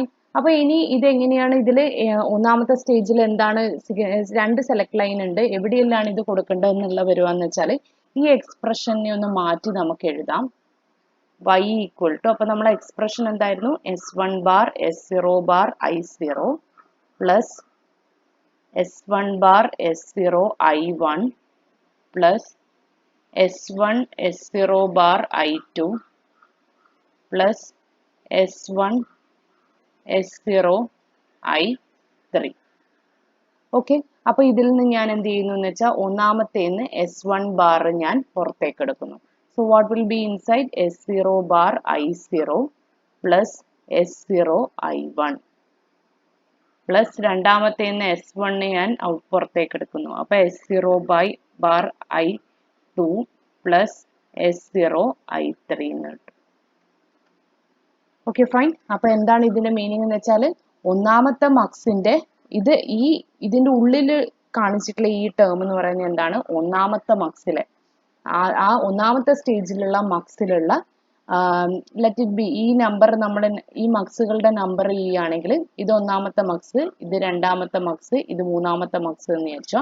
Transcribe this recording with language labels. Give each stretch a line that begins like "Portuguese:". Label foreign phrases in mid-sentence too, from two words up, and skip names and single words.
Malayalam: അപ്പൊ ഇനി ഇത് എങ്ങനെയാണ് ഇതിൽ ഒന്നാമത്തെ സ്റ്റേജിൽ എന്താണ് രണ്ട്
English: select line
Malayalam: ഉണ്ട്, എവിടെയെല്ലാം ഇത് കൊടുക്കേണ്ടത് എന്നുള്ള വരുവാന്ന് വെച്ചാൽ ഈ എക്സ്പ്രഷനെ ഒന്ന് മാറ്റി നമുക്ക് എഴുതാം. y
English: equal to,
Malayalam: അപ്പൊ നമ്മളെ എക്സ്പ്രഷൻ എന്തായിരുന്നു
English: S1 bar S0 bar I0 plus S1 bar S0 I1 plus S1 S0 bar I2 plus S1 S0 I3.
Malayalam: ഓക്കെ, അപ്പൊ ഇതിൽ നിന്ന് ഞാൻ എന്ത് ചെയ്യുന്നു എന്ന് വെച്ചാൽ ഒന്നാമത്തേന്ന്
English: S1 bar
Malayalam: ഞാൻ പുറത്തേക്ക് എടുക്കുന്നു.
English: so what will be inside S0 bar I0 plus S0 I1
Malayalam: പ്ലസ് രണ്ടാമത്തേന്ന് S1 ഞാൻ പുറത്തേക്ക് എടുക്കുന്നു. അപ്പൊ
English: S0 bar I2 plus S0 I3
Malayalam: എന്ന് കിട്ടും.
English: okay fine.
Malayalam: അപ്പൊ എന്താണ് ഇതിന്റെ മീനിങ് എന്ന് വെച്ചാൽ ഒന്നാമത്തെ മക്സിന്റെ ഇതിന്റെ ഉള്ളിൽ കാണിച്ചിട്ടുള്ള ഈ ടേം എന്ന് പറയുന്നത് എന്താണ് ഒന്നാമത്തെ മക്സിലെ ആ ഒന്നാമത്തെ സ്റ്റേജിലുള്ള മക്സിലുള്ള
English: let it be
Malayalam: ഈ നമ്പർ നമ്മൾ ഈ മക്സുകളുടെ നമ്പർ ചെയ്യുകയാണെങ്കിൽ ഇത് ഒന്നാമത്തെ മക്സ്, ഇത് രണ്ടാമത്തെ മക്സ്, ഇത് മൂന്നാമത്തെ മക്സ് എന്ന് വെച്ചോ.